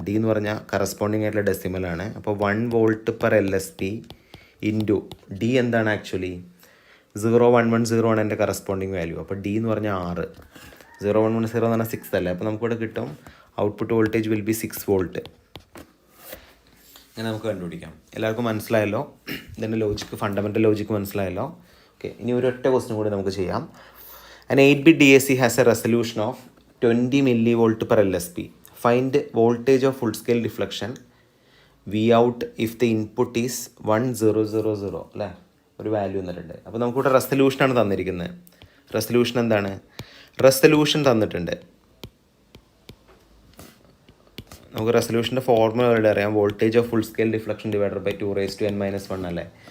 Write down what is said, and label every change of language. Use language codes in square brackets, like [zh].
[ml] D എന്ന് പറഞ്ഞാൽ corresponding ആയിട്ടുള്ള ഡെസിമലാണ്. അപ്പോൾ 1 volt per LSP into D എന്താണ് ആക്ച്വലി 01101 ആണ് എൻ്റെ കറസ്പോണ്ടിങ് വാല്യൂ. അപ്പോൾ D എന്ന് പറഞ്ഞാൽ 6, 0110 എന്ന് പറഞ്ഞാൽ 6 അല്ലേ. അപ്പോൾ നമുക്കിവിടെ കിട്ടും [en] Output voltage will be 6 volt. [ml] ഇങ്ങനെ നമുക്ക് കണ്ടുപിടിക്കാം. എല്ലാവർക്കും മനസ്സിലായല്ലോ? ഇതിൻ്റെ ലോജിക്ക്, ഫണ്ടമെൻ്റൽ ലോജിക്ക് മനസ്സിലായല്ലോ? ഓക്കെ, ഇനി ഒരൊറ്റ ക്വസ്റ്റ്യൻ കൂടി നമുക്ക് ചെയ്യാം. [en] An 8-bit DAC has a resolution of 20 millivolt per LSP. Find voltage of full scale deflection Vout if the input is 1000 [ml] അല്ലേ, ഒരു വാല്യൂ തന്നിട്ടുണ്ട്. അപ്പോൾ നമുക്കിവിടെ റെസൊല്യൂഷനാണ് തന്നിരിക്കുന്നത്. റെസൊല്യൂഷൻ എന്താണ്? റെസൊല്യൂഷൻ തന്നിട്ടുണ്ട്. നമുക്ക് റെസൊല്യൂഷൻ്റെ ഫോർമുല ഇവിടെ അറിയാം. [en] voltage of full scale deflection divided by [ml] 2⁻⁻1 അല്ലേ.